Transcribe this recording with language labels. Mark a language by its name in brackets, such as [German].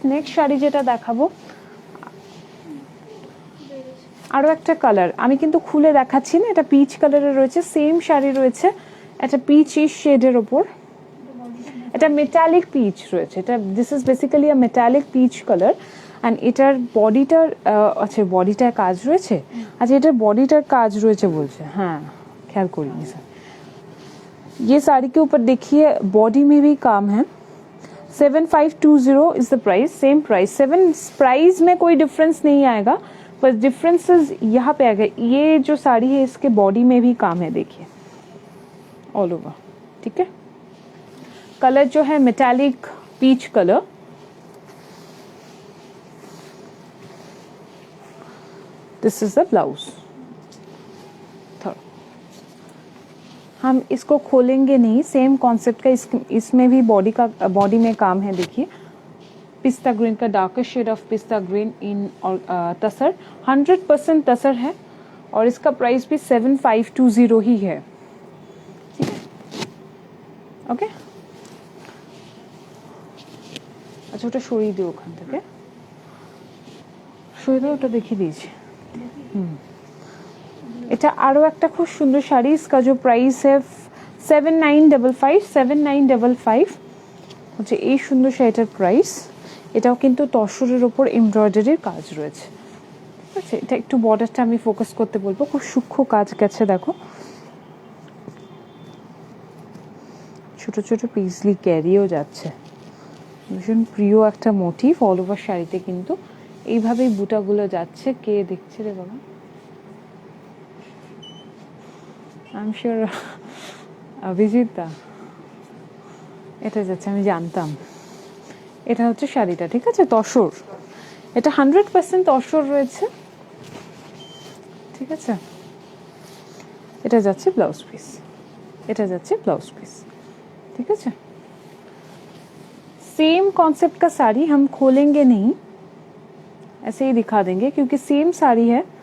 [Bangla] Next sari যেটা দেখাবো, আরও একটা কালার, আমি কিন্তু খুলে দেখাচ্ছি না, এটা পিচ কালারের রয়েছে, সেম শাড়ি রয়েছে, একটা পিচ-ইশ শেডের ওপর, এটা মেটালিক পিচ রয়েছে। এটা [English] This is basically a metallic pitch colour. [Bangla] And এটার বডিটার আচ্ছা বডিটার কাজ রয়েছে, আচ্ছা এটার বডিটার কাজ রয়েছে বলছে, হ্যাঁ [Hindi] ख्याल करिए सर। ये साड़ी के ऊपर देखिए बॉडी में भी काम है। [English] 7520 is the price, same price. [Hindi] 7 price में कोई डिफरेंस नहीं आएगा, पर डिफरेंसेस यहाँ पे आएगा। ये जो साड़ी है इसके बॉडी में भी काम है, देखिए ऑल ओवर, ठीक है। कलर जो है metallic peach colour, [English] This is the blouse. [Hindi] हम इसको खोलेंगे नहीं, सेम कॉन्सेप्ट का इसमें भी बॉडी में काम है। देखिए पिस्ता ग्रीन का डार्कर शेड ऑफ पिस्ता ग्रीन इन तसर, 100% तसर है, और इसका प्राइस भी 7520 ही है, ठीक है, ओके। [Bangla] अच्छा ওটা সরিয়ে দিও ওখান থেকে, সরিয়ে দাও, ওটা দেখিয়ে দিয়েছি। এটা আরও একটা খুব সুন্দর শাড়ি, [Hindi] इसका जो प्राइस है 7955। [Bangla] 7955 হচ্ছে এই সুন্দর শাড়িটার প্রাইস। এটাও কিন্তু তসরের ওপর এমব্রয়ডারির কাজ রয়েছে, ঠিক আছে। এটা একটু বর্ডারটা আমি ফোকাস করতে বলবো, খুব সূক্ষ্ম কাজ গেছে, দেখো ছোট ছোট পিসলি ক্যারিও যাচ্ছে, ভীষণ প্রিয় একটা মোটিভ অল ওভার শাড়িতে। কিন্তু এইভাবেই বুটাগুলো যাচ্ছে। কে দেখছে রে বাবা? [English] I am sure [Bangla] অভিজিতা এটা যাচ্ছে, আমি জানতাম। এটা হচ্ছে শাড়িটা, ঠিক আছে, তসর। এটা 100% তসর রয়েছে, ঠিক আছে। এটা যাচ্ছে ব্লাউজ পিস, এটা যাচ্ছে ব্লাউজ পিস, [Hindi] ठीक है। सेम कॉन्सेप्ट का साड़ी हम खोलेंगे नहीं, ऐसे ही दिखा देंगे क्योंकि सेम साड़ी है।